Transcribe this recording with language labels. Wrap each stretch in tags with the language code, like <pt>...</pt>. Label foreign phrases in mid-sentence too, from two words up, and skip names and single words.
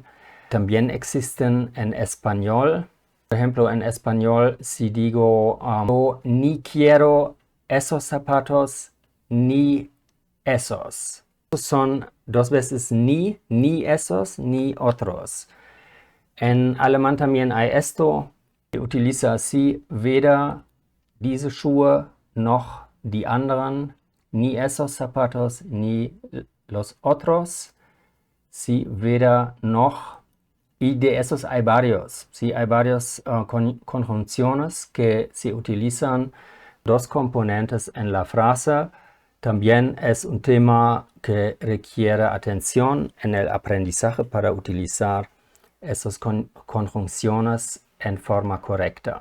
<es>También existen en español. Por ejemplo, en español, si digo yo ni quiero esos zapatos ni esos. Son dos veces ni esos ni otros. En alemán también hay esto. Se utiliza así,</es> <de>weder diese Schuhe noch die anderen,</de> <es>ni esos zapatos ni los otros. Sí,</es> <de>weder noch.</de> <es>Y de esos hay varios. Sí, hay varias conjunciones que se utilizan dos componentes en la frase. También es un tema que requiere atención en el aprendizaje para utilizar esas conjunciones en forma correcta.</es>